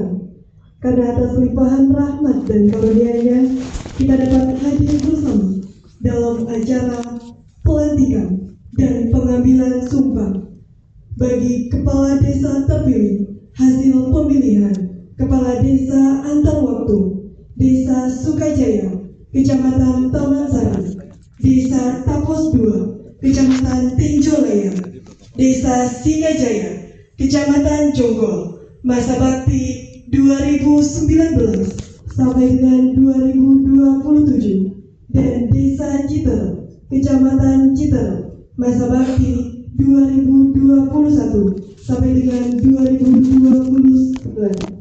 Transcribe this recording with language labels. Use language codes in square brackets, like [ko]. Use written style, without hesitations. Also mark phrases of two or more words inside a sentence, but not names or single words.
[id] Karena atas limpahan rahmat dan karunia-Nya, kita dapat hadir bersama dalam acara pelantikan dan pengambilan sumpah bagi Kepala Desa terpilih hasil pemilihan Kepala Desa antar waktu Desa Sukajaya, Kecamatan Taman Sari, Desa Tapos 2, Kecamatan Tenjolaya, Desa Singajaya, Kecamatan Jonggol, masa bakti 2019 sampai dengan 2027, dan Desa Citer, Kecamatan Citer, masa bakti 2021 sampai dengan 2029.